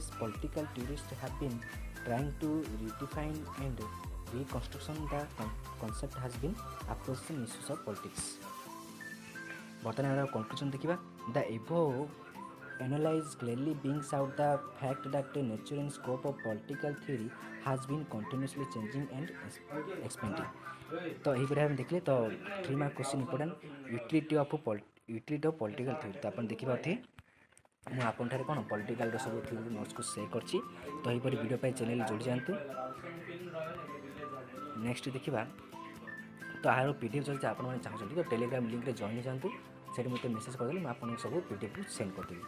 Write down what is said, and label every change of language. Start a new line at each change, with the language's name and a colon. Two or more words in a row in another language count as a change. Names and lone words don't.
English: Political theorists have been trying to redefine and reconstruction the concept has been approaching issues of politics.
Odia: बर्तमान conclusion देखिबा
English: the above analyze clearly brings out the fact that the nature and scope of political theory has been continuously changing and expanding.
Hindi: तो यही पर हम देखले तो
English: 3 mark question important utility of political theory
Odia: ତ ଆପଣ ଦେଖିବା ଥି ମୁଁ ଆପଣଠାରେ କ'ଣ ପଲିଟିକାଲର ସବୁ ଥିଓରି ନୋଟ୍ସକୁ ସେୟାର କରିଛି ତ ଏହିପରି ଭିଡ଼ିଓ ପାଇଁ ଚ୍ୟାନେଲ୍ ଯୋଡ଼ି ଯାଆନ୍ତୁ। ନେକ୍ସଟ ଦେଖିବା ତ ଆର ପି ଡି ଏଫ୍ ଯଦି ଆପଣମାନେ ଚାହୁଁଛନ୍ତି ତ ଟେଲିଗ୍ରାମ ଲିଙ୍କରେ ଜଏନ୍ ହେଇଯାଆନ୍ତୁ, ସେଠି ମୋତେ ମେସେଜ୍ କରିଦେଲେ ମୁଁ ଆପଣଙ୍କୁ ସବୁ ପି ଡି ଏଫ୍ ସେଣ୍ଡ କରିଦେବି।